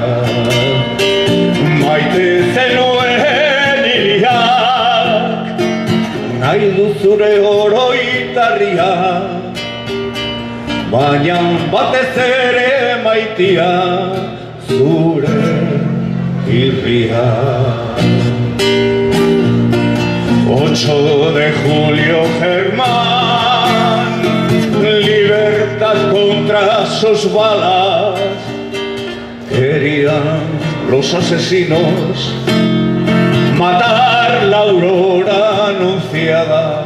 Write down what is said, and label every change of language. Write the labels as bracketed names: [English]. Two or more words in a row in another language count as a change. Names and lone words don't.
[Basque] Maite zenuen iriak, nahi du zure oroitarria, baina batez ere maitia zure irria. [Spanish] 8 de julio, Germán, libertad contra sus balas. Querían los asesinos matar la aurora anunciada.